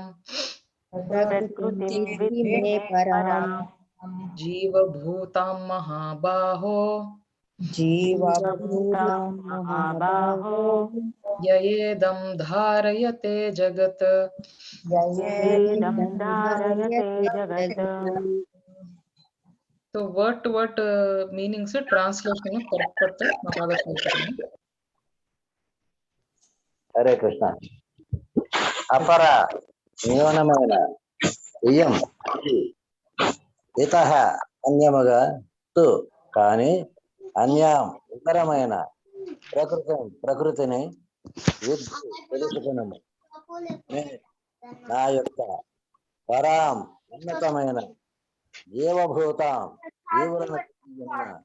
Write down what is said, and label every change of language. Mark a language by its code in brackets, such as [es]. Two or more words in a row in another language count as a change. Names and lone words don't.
[sa] प्रकृतिं विद्धि मे पराम జీవభూతం మహాబాహో जीवभूतं महाबाहो యయేదం ధారయతే జగత్ ययेदं धारयते जगत् [en] so word to word meanings translation correct [te] మా బాగా చదువుతాను. [sa] హరే కృష్ణ. [te] అపర న్యూనమైన [sa] ఇయం ఇతః [te] అన్యముగా తు కాని అన్యాం ఇతరమైన ప్రకృతిని విద్ధి తెలుసుకునము నా యొక్క పరాం ఉన్నతమైన జీవభూతం జీవులను ఉన్న